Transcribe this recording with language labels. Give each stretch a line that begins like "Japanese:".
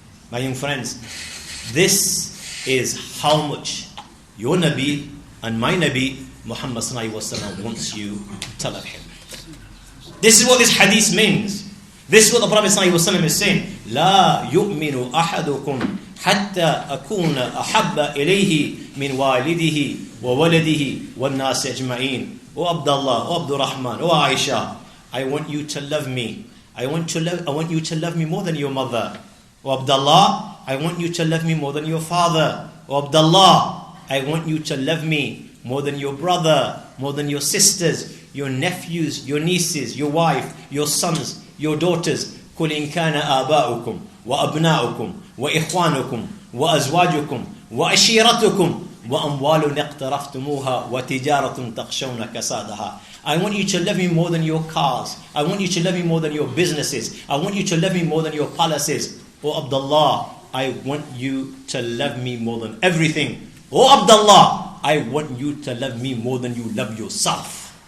English: My young friends, this is how much your Nabi and my Nabi Muhammad sallallahu alaihi wasallam wants you to love him. This is what this hadith means. This is what the Prophet sallallahu alaihi wasallam is saying.
Arabic: لا يؤمن أحدكم حتى أكون أحب إليه من والده وولده والناس أجمعين.
English: O Abdullah, O Abdul Rahman, O Aisha, I want you to love me. I want you to love me more than your mother. O Abdullah, I want you to love me more than your father. O Abdullah, I want you to love me more than your brother, more than your sisters, your nephews, your nieces, your wife, your sons, your daughters.
Arabic: قل إن كان آباؤكم وأبناؤكم وإخوانكم وأزواجكم وعشيرتكم وأموال اقترفتموها وتجارة تخشون كسادها.
English: I want you to love me more than your cars. I want you to love me more than your businesses. I want you to love me more than your palaces. Oh Abdullah, I want you to love me more than everything. Oh Abdullah, I want you to love me more than you love yourself.